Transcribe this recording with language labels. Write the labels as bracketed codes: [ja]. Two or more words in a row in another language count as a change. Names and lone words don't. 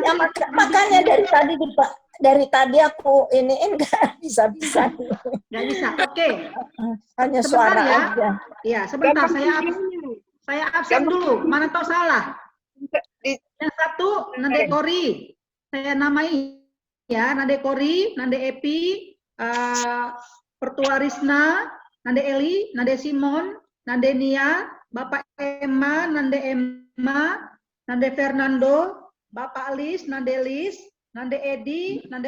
[id] Ya, makanya dari tadi aku iniin nggak bisa. Nggak bisa. Oke. Hanya Sebentar suara ya. aja. Iya, sebentar saya absen dulu. Mana tahu salah. Yang satu Nande Kori. Saya namai ya, Nande Kori, Nande Epi, Pertua Risna, Nande Eli, Nande Simon, Nande Nia, Bapak Emma, Nande Emma, Nande Fernando, Bapak Lis, Nande Lis, Nande Edi, Nande